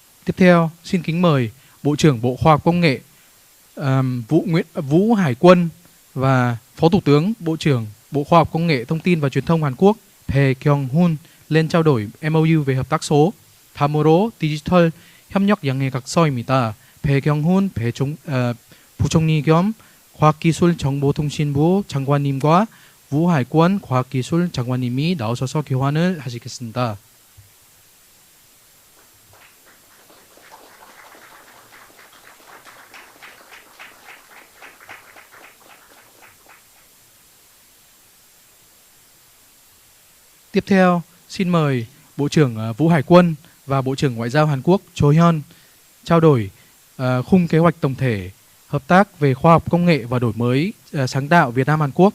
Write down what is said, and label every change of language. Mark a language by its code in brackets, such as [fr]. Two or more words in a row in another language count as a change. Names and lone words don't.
[vi] Tiếp theo, xin kính mời Bộ trưởng Bộ Khoa học Công nghệ Vũ Hải Quân và Phó Thủ tướng Bộ trưởng Bộ Khoa học Công nghệ Thông tin và Truyền thông Hàn Quốc Bae Kyung-hun lên trao đổi MOU về hợp tác số. [ko] 다음으로 디지털 협력 양해 각서입니다. 배경훈 부총리 겸 과학기술정보통신부 장관님과 우hải quân 과학기술 장관님이 나오셔서 교환을 하시겠습니다. [vi] Tiếp theo, xin mời Bộ trưởng Vũ Hải Quân và Bộ trưởng Ngoại giao Hàn Quốc Cho Hyun trao đổi khung kế hoạch tổng thể hợp tác về khoa học công nghệ và đổi mới sáng tạo Việt Nam Hàn Quốc.